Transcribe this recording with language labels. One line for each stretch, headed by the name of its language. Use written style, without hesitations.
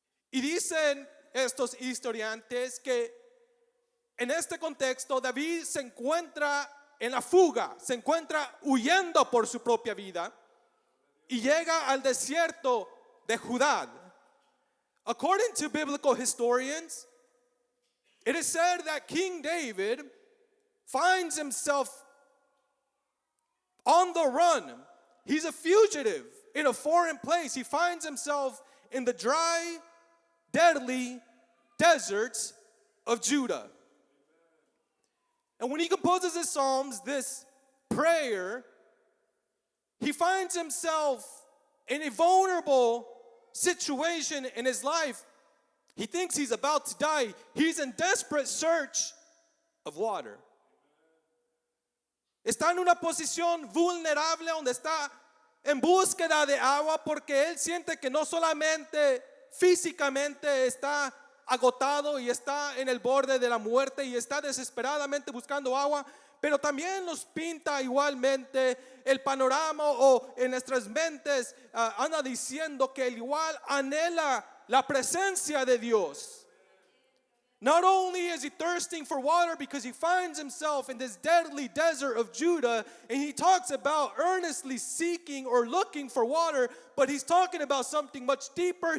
Spanish: Y dicen estos historiantes que en este contexto David se encuentra en la fuga, se encuentra huyendo por su propia vida y llega al desierto de Judá.
English: According to biblical historians, it is said that King David finds himself on the run. He's a fugitive in a foreign place. He finds himself in the dry, deadly deserts of Judah. And when he composes his psalms, this prayer, he finds himself in a vulnerable situation in his life. He thinks he's about to die. He's in desperate search of water.
Spanish: Está en una posición vulnerable donde está en búsqueda de agua porque él siente que no solamente físicamente está agotado y está en el borde de la muerte y está desesperadamente buscando agua, pero también nos pinta igualmente el panorama o en nuestras mentes anda diciendo que él igual anhela la presencia de Dios.
English: Not only is he thirsting for water because he finds himself in this deadly desert of Judah, and he talks about earnestly seeking or looking for water, but he's talking about something much deeper.